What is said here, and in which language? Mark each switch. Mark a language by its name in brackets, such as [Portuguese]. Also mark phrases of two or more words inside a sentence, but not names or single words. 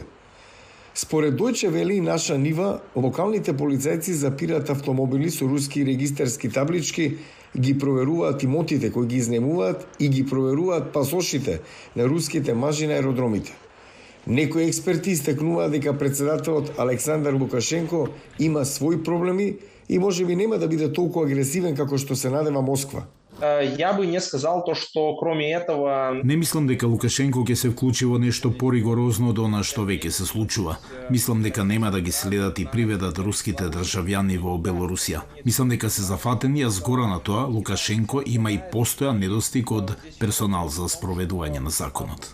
[Macedonian] Според Дојче Веле и Наша Нива, локалните полицајци запираат автомобили со руски регистарски таблички, ги проверуваат имотите кои ги изнемуваат и ги проверуваат пасошите на руските мажи на аеродромите. Некои експерти истакнуваат дека претседателот Александар Лукашенко има своји проблеми и можеби нема да биде толку агресивен како што се надева Москва. [Russian] Я бы не сказал то, что кроме этого... [Macedonian] Не мислам дека Лукашенко ќе се вклучи во нешто поригорозно од она што веќе се случува. Мислам дека нема да ги следат и приведат руските државјани во Белорусија. Мислам дека се зафатени, а згора на тоа Лукашенко има и постојан недостиг од персонал за спроведување на законот.